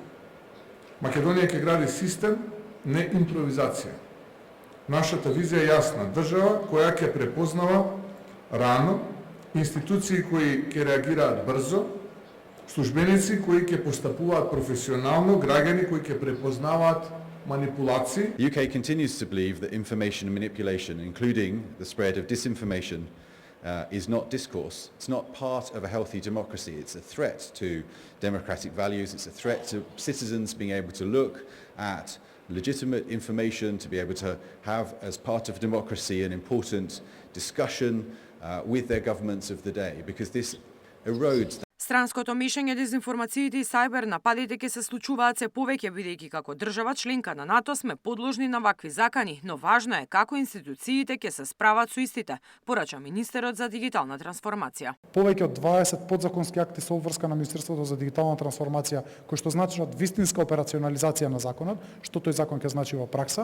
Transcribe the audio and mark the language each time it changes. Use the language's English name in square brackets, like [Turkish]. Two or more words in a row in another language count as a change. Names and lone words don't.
[Macedonian] Македонија ќе гради систем, не импровизација. Нашата визија е јасна. Држава која ќе препознава рано, институции кои ќе реагираат брзо, службеници кои ќе постапуваат професионално, граѓани кои ќе препознаваат манипулации. [English] The UK continues to believe that information manipulation, including the spread of disinformation, is not discourse. It's not part of a healthy democracy. It's a threat to democratic values. It's a threat to citizens being able to look at legitimate information, to be able to have, as part of democracy, an important discussion with their governments of the day, because this erodes. [Macedonian] Странското мешање, дезинформациите и сајбер нападите ќе се случуваат се повеќе, бидејќи како држава членка на НАТО сме подложни на вакви закани, но важно е како институциите ќе се справат со истите, порача министерот за дигитална трансформација. Повеќе од 20 подзаконски акти се обврска на Министерството за дигитална трансформација, кои што значат вистинска операционализација на законот, што тој закон ќе значи во пракса.